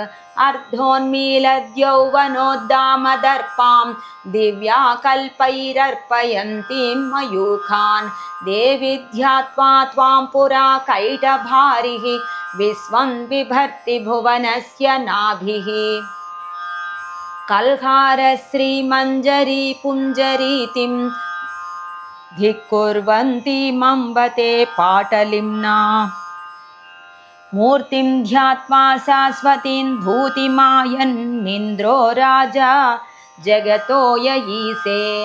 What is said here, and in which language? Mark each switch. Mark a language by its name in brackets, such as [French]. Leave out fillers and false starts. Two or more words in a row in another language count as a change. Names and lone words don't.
[Sanskrit] అర్ధోన్మీలద్యౌవనోద్దామదర్పాం దివ్యాకల్పైరర్పయంतीं మయూఖాన్. దేవి ధ్యాత్వా త్వాం పురా కైటభారిః విశ్వం బిభర్తి భువనస్య నాభిః. कल्हारश्रीमञ्जरी पुञ्जरीतिं धिक्कुर्वन्ती मम्बते पाटलिम्ना मूर्तिं ध्यात्वा शाश्वतीं भूतिमायन्निन्द्रो राजा जगतो ययीसे